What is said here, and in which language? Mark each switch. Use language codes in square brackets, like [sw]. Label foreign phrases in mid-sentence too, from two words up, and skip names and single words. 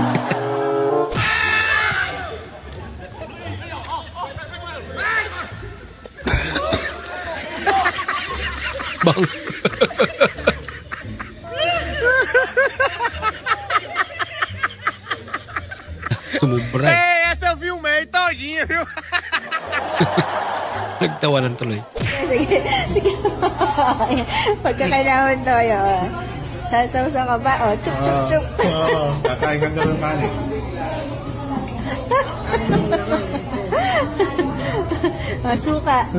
[tl] Bang. Sumubra eh. [pt] Essa eu filmei todinha, viu? [tl] Nagtawanan tuloy. Sige, sige. Pagka kailangan tayo, sasawsaw ka ba? O, chup, chup, chup. Kakain ka ng kanin. Masuka.